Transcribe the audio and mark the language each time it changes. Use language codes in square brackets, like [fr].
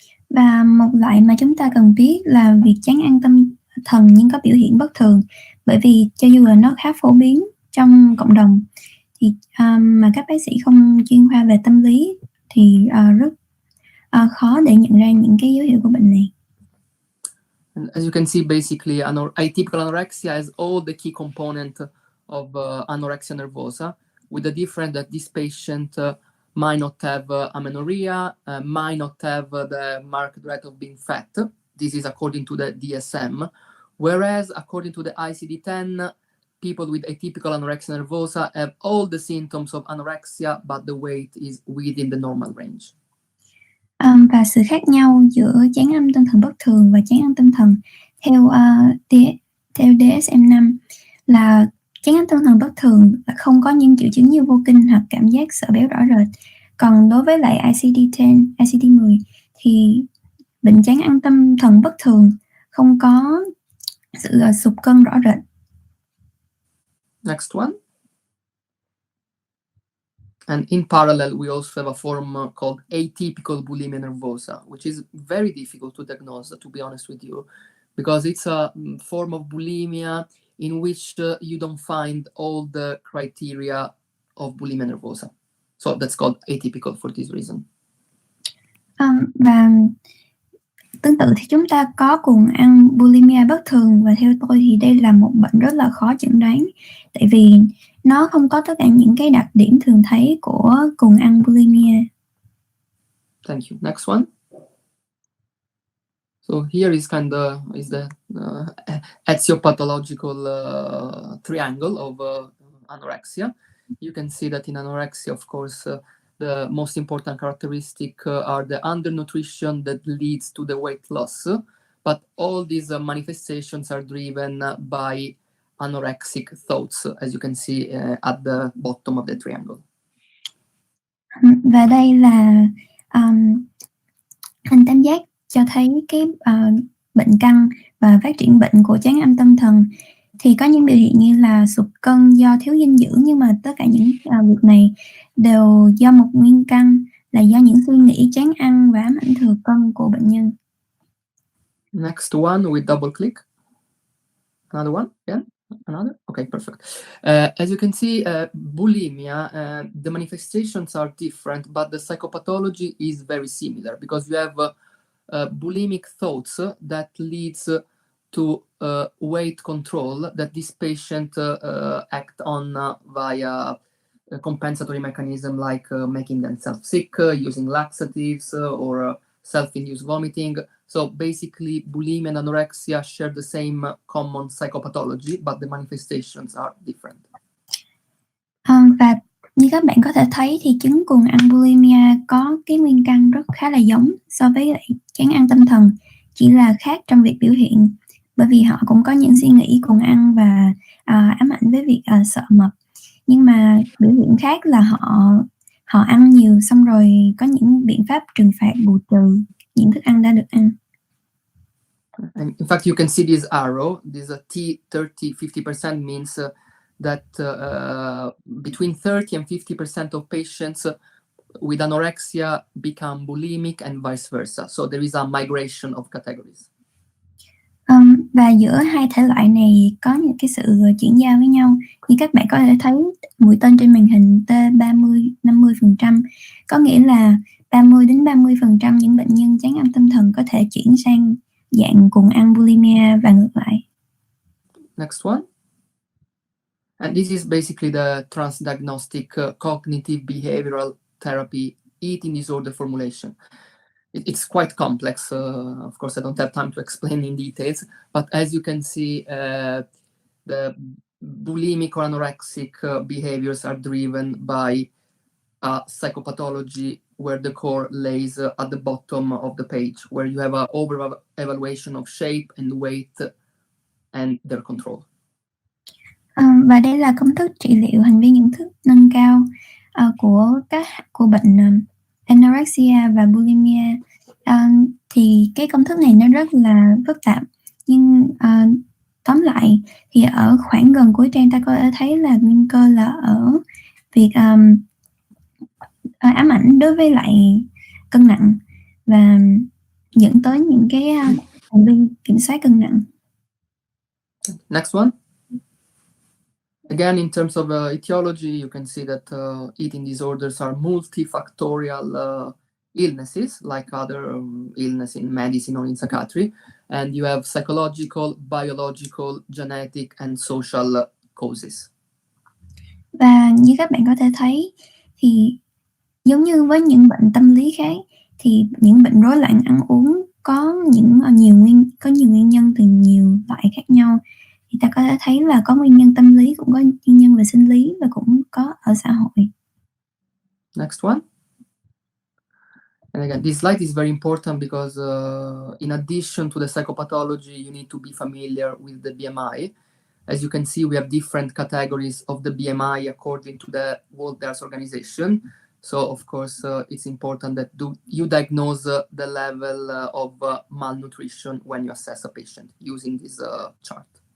[vi] Và một loại mà chúng ta cần biết là việc chán ăn thần nhưng có biểu hiện bất thường, bởi vì cho dù là nó khá phổ biến trong cộng đồng thì mà các bác sĩ không chuyên khoa về tâm lý thì rất khó để nhận ra những cái dấu hiệu của bệnh này. [en] And as you can see, basically, atypical anorexia has all the key components of anorexia nervosa, with the difference that this patient might not have amenorrhea, might not have the marked rate of being fat. This is according to the DSM. Whereas, according to the ICD-10, people with atypical anorexia nervosa have all the symptoms of anorexia, but the weight is within the normal range. [vi] Và sự khác nhau giữa chán ăn tâm thần bất thường và chán ăn tâm thần theo DSM-5 là chán ăn tâm thần bất thường là không có những triệu chứng như vô kinh hoặc cảm giác sợ béo rõ rệt. Còn đối với lại ICD-10, ICD-10 thì bệnh chán ăn tâm thần bất thường không có sự sụt cân rõ rệt. [en] Next one. And in parallel, we also have a form called atypical bulimia nervosa, which is very difficult to diagnose, to be honest with you, because it's a form of bulimia in which you don't find all the criteria of bulimia nervosa. So that's called atypical for this reason. [vi] Và tương tự thì chúng ta có cuồng ăn bulimia bất thường, và theo tôi thì đây là một bệnh rất là khó chẩn đoán, tại vì nó không có tất cả những cái đặc điểm thường thấy của cuồng ăn bulimia. [en] Thank you. Next one. So here is the etiopathological triangle of anorexia. You can see that in anorexia, of course, the most important characteristic are the undernutrition that leads to the weight loss, but all these manifestations are driven by anorexic thoughts, as you can see at the bottom of the triangle. [vi] Và đây là hình tam giác cho thấy cái bệnh căn và phát triển bệnh của chán ăn tâm thần. Thì có những biểu hiện như là sụt cân do thiếu dinh dưỡng, nhưng mà tất cả những việc này đều do một nguyên căn là do những suy nghĩ chán ăn và ám ảnh thừa cân của bệnh nhân. [en] Next one, we double click. Another one, yeah, another. Okay, perfect. As you can see, bulimia, the manifestations are different, but the psychopathology is very similar, because you have bulimic thoughts that leads to weight control that this patient act on via a compensatory mechanism, like making themselves sick, using laxatives, or self-induced vomiting. So basically, bulimia and anorexia share the same common psychopathology, but the manifestations are different. [vi] Và như các bạn có thể thấy thì chứng cuồng ăn bulimia có cái nguyên căn rất khá là giống so với lại chán ăn tâm thần, chỉ là khác trong việc biểu hiện, bởi vì họ cũng có những suy nghĩ cuồng ăn và ám ảnh với việc sợ mập, nhưng mà biểu hiện khác là họ ăn nhiều, xong rồi có những biện pháp trừng phạt bù trừ những thức ăn đã được ăn. [en] And in fact, you can see this arrow. This T30-50% means that between 30 and 50% of patients with anorexia become bulimic and vice versa. So there is a migration of categories. [vi] Và giữa hai thể loại này có những cái sự chuyển giao với nhau. Như các bạn có thể thấy mũi tên trên màn hình T30-50%, có nghĩa là 30 đến 30% những bệnh nhân chán ăn tâm thần có thể chuyển sang dạng cuồng ăn bulimia và ngược lại. [en] Next one. And this is basically the Trans-Diagnostic cognitive behavioral therapy eating disorder formulation. It's quite complex. Of course, I don't have time to explain in details, but as you can see, the bulimic or anorexic behaviors are driven by psychopathology, where the core lays at the bottom of the page, where you have an over-evaluation of shape and weight and their control. [vi] Và đây là công thức trị liệu hành vi nhận thức nâng cao của bệnh anorexia và bulimia. Thì cái công thức này nó rất là phức tạp, nhưng tóm lại thì ở khoảng gần cuối trang ta có thể thấy là nguyên cơ là ở việc ám ảnh đối với lại cân nặng và dẫn tới những cái hành vi kiểm soát cân nặng. [en] Next one. Again, in terms of etiology, you can see that eating disorders are multifactorial illnesses, like other illness in medicine or in psychiatry. And you have psychological, biological, genetic, and social causes. [vi] Và như các bạn có thể thấy thì giống như với những bệnh tâm lý khác thì những bệnh rối loạn ăn uống có nhiều nguyên nhân từ nhiều loại khác nhau. Thì ta có thể thấy là có nguyên nhân tâm lý, cũng có nguyên nhân về sinh lý và cũng có ở xã hội. [en] Next one. And again, this slide is very important because in addition to the psychopathology, you need to be familiar with the BMI. As you can see, we have different categories of the BMI according to the World Health Organization. So, of course, it's important that you diagnose the level of malnutrition when you assess a patient using this chart.